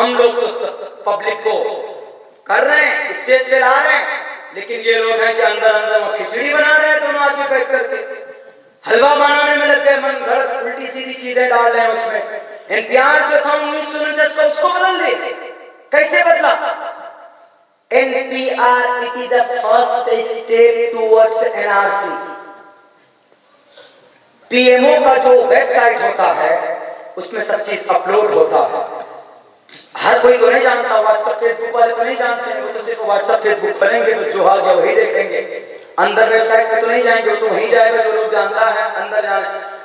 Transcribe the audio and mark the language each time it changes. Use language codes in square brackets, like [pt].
[hi] हम लोग तो पब्लिक को कर रहे हैं, स्टेज पे ला रहे हैं, लेकिन ये लोग हैं कि अंदर अंदर वो खिचड़ी बना रहे हैं, दोनों आदमी बैठ करके हलवा बनाने में लग गए, मन गलत उल्टी सीधी चीजें डाल रहे हैं उसमें। NPR जो था 1949 का, उसको बदल दे। कैसे बदला? [en] NPR, it is a first step towards NRC। [hi] PMO का जो वेबसाइट होता है उसमें सब चीज अपलोड होता है। हर कोई तो नहीं जानता, व्हाट्सएप फेसबुक वाले तो नहीं जानते हैं, वो तो सिर्फ व्हाट्सएप फेसबुक खोलेंगे तो जो आ गया वही देखेंगे। अंदर वेबसाइट पे तो नहीं जाएंगे, वो तो वहीं जाएगा जो लोग जानता है, अंदर जाने।